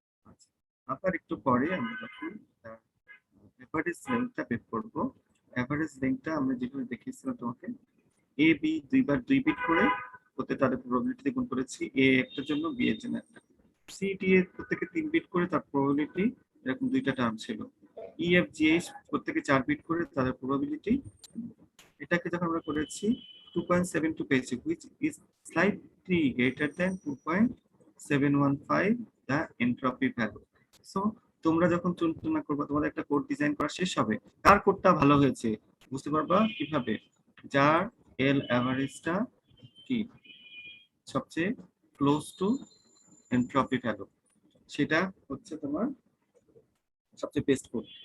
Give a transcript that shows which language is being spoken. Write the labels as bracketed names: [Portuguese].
[Bangla] আচ্ছা, আবার একটু পরে আমরা যখন এভারেজ লেন্থটা বের করব, এভারেজ লেন্থটা আমরা যেভাবে দেখিয়েছিলাম তোমাকে, এ বি দুইবার 2 বিট করে প্রত্যেক তাদের প্রবাবিলিটি গুণ করেছি, এ একটার জন্য বি এর জন্য একটা, সি ডি এর প্রত্যেকে 3 বিট করে তার প্রবাবিলিটি, এরকম দুইটা টার্ম ছিল, ই এফ জি এইচ প্রত্যেকে 4 বিট করে তাদের প্রবাবিলিটি। এটাকে যখন আমরা করেছি 2.72 পেয়েছি, [English] which is slightly greater than 2.715 the entropy value. [Bangla] So তোমরা যখন তুলনা করবে, তোমাদের একটা কোড ডিজাইন করা শেষ হবে, কার কোডটা ভালো হয়েছে বুঝতে পারবা কিভাবে, যার এল অ্যাভারেজটা কি সবচেয়ে ক্লোজ টু এনট্রপি ভ্যালু, সেটা হচ্ছে তোমার সবচেয়ে বেস্ট কোড।